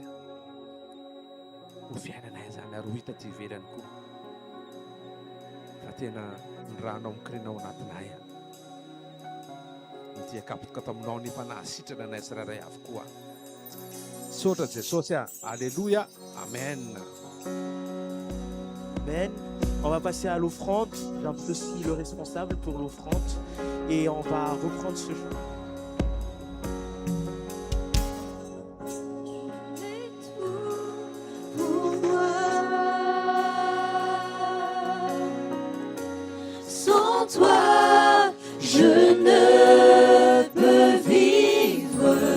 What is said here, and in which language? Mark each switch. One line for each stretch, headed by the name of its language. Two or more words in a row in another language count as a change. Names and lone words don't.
Malagasy: Ho fiainanay zany ary ho hita ty ivelany koa fa tena ny ranao mikrinao anatinay. Ny tia kapoka taminao nefa nahasitrana anay tsirairay avokoa. Sotra Jesosy. Alléluia. Amen. Amen.
French: On va passer à l'offrande. J'invite aussi le responsable pour l'offrande. Et on va reprendre ce jour. Pour moi, sans toi, je ne peux vivre.